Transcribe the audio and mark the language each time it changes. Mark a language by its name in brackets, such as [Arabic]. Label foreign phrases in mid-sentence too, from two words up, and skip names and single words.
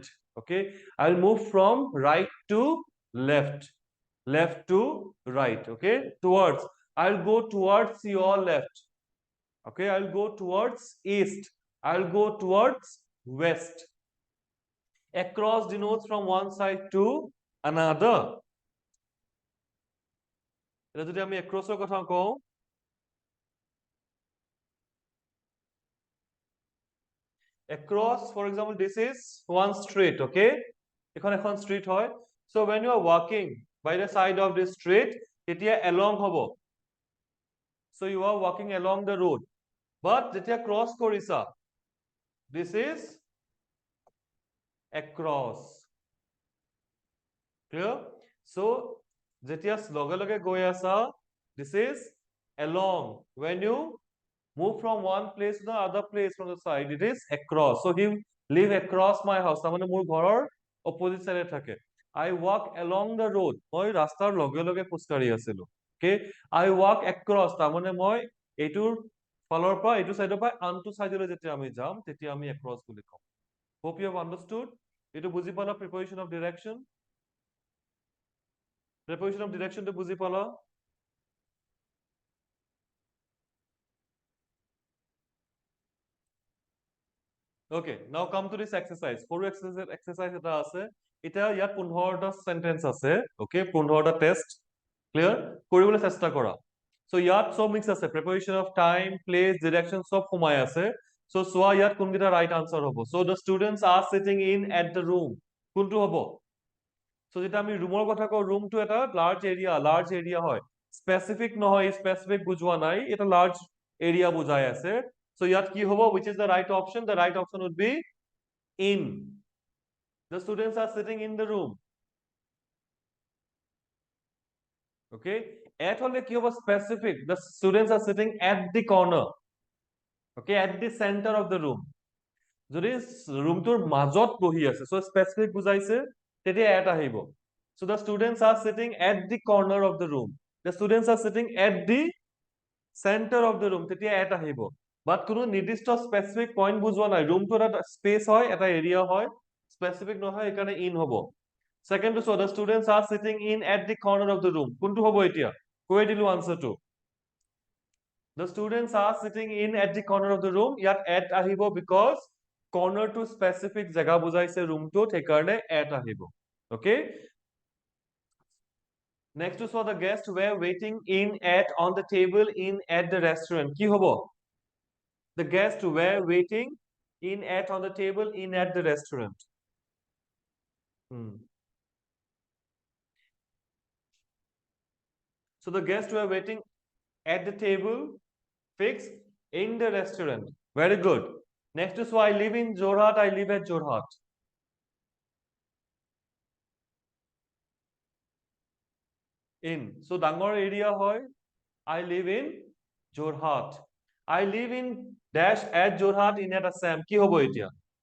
[English] Okay, I'll move from right to left, left to right. Okay, towards. I'll go towards your left. Okay, I'll go towards east. I'll go towards west. Across denotes from one side to another. [Assamese] এটা যদি আমি across ৰ কথা কওঁ, [English] across, for example, this is one street. Okay, এখন street হয়. So when you are walking by the side of this street, [Assamese] তেতিয়া along হ'ব. [English] So you are walking along the road. But [Assamese] যেতিয়া cross কৰিছা, [English] this is across. Clear? So [Assamese] যেতিয়া লগে লগে গৈ আছা, [English] this is along. When you move from one place to the other place from the side, it is across. So he live across my house. [Assamese] তাৰমানে মোৰ ঘৰৰ [English] opposite side [Assamese] থাকে. [English] I walk along the road. [Assamese] মই ৰাস্তাৰ লগে লগে খোজকাঢ়ি আছিলো. [English] Okay, I walk across. [Assamese] তাৰমানে মই এইটোৰ ফালৰ পৰা এইটো সাইডৰ পৰা আনটো সাইডলৈ যেতিয়া আমি যাম, তেতিয়া আমি across বুলি কম. [English] Hope you have understood. [Assamese] এইটো বুজি পালা [English] preposition of direction? Preposition of direction [Assamese] to বুজি পালা? [English] Okay, now come to this exercise. For exercise [Assamese] এটা আছে, এটা ইয়াত 15টা সেন্টেন্স আছে. Okay, 15টা টেস্ট. Clear? কৰিবলৈ চেষ্টা কৰা. So ইয়াত সব মিক্স আছে. [English] Preposition of time, place, direction [Assamese] সব সোমাই আছে. So চোৱা ইয়াত কোনকেইটা [English] right answer [Assamese] হ'ব. [English] So the students are sitting in at the room. [Assamese] কোনটো হ'ব? So যেতিয়া আমি ৰুমৰ কথা কওঁ, ৰুমটো এটা [English] large area [Assamese] হয়. স্পেসিফিক নহয়, স্পেসিফিক বুজোৱা নাই, এটা [English] large area [Assamese] বুজাই আছে. So ইয়াত কি হ'ব? [English] Which is the right option? The right option would be in. The students are sitting in the room. [Assamese] Okay, at হলে কি হ'ব? [English] Specific. The students are sitting at the corner. Okay, at the center of the room. [Assamese] যদি ৰুমটোৰ মাজত বহি আছে, [English] so specific [Assamese] বুজাইছে, তেতিয়া at আহিব. [English] So the students are sitting at the corner of the room. The students are sitting at the center of the room. [Assamese] তেতিয়া at আহিব. But কোনো নিৰ্দিষ্ট [English] specific point [Assamese] বুজোৱা নাই. ৰুমটো এটা space হয়, এটা area হয়, specific নহয়, এইকাৰণে in হ'ব. [English] Second to so the students are sitting in at the corner of the room. [Assamese] কোনটো হ'ব এতিয়া? কৈ দিলো answer টো. [English] The students are sitting in at the corner of the room. [Assamese] ইয়াত at আহিব [English] because corner [Assamese] to specific জাগা বুজাইছে ৰুমটোত, সেইকাৰণে at আহিব. [English] Okay? Next to so the guests were waiting in at on the table in at the restaurant. [Assamese] কি হ'ব? [English] The guests were waiting in at on the table in at the restaurant. So the guests were waiting at the table fixed in the restaurant. Very good. Next is so I live in Jorhat. I live at Jorhat. In. So [Assamese] ডাঙৰ area হয়. [English] I live in Jorhat. I live in dash at Jorhat in at Assam. [Assamese] কি হ'ব এতিয়া?